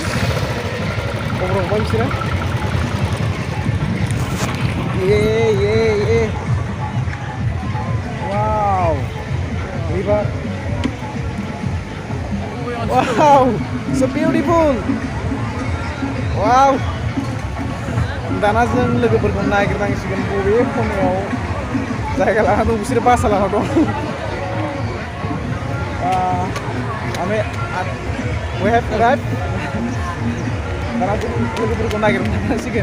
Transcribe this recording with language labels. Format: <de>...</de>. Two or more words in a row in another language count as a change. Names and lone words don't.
<id>Ngobrol apa sih?</id> <en>Yeah. Wow. River. Wow, so beautiful. Wow.</en> <brx>Dana जों लोगोफोरखौ नागिरनांसिगोन बबे खनायाव जायगा लाना दं बिसोर बासा लाना दं.</brx> <en>We have arrived.</en> <brx>Dana जों लोगोफोरखौ नागिरनांसिगोन.</brx>